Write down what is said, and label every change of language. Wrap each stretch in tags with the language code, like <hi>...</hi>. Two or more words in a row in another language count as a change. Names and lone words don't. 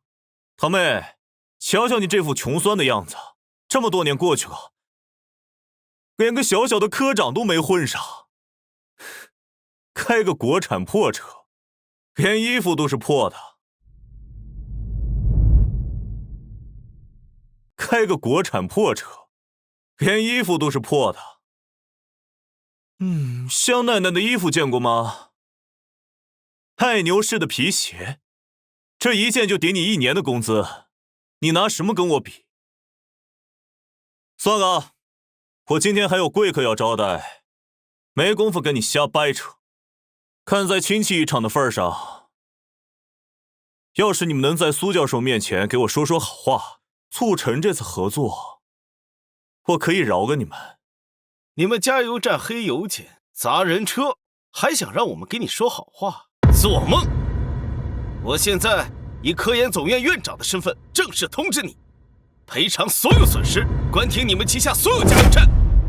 <zh>堂妹，瞧瞧你這副窮酸的樣子，這麼多年過去了，連個小小的科長都沒混上，開個國產破車，連衣服都是破的。開個國產破車，連衣服都是破的。香奈奈的衣服見過嗎？愛牛士的皮鞋，這一件就抵你1年的工資，你拿什麼跟我比？算了，我今天還有貴客要招待，沒工夫跟你瞎掰扯。看在親戚一場的份上，要是你們能在蘇教授面前給我說說好話，促成這次合作，我可以饒了你們。你們加油站黑油錢，砸人車，還想讓我們給你說好話？做夢！我現在以科研總院院長的身份正式通知你，賠償所有損失，關停你們旗下所有加油站。</zh>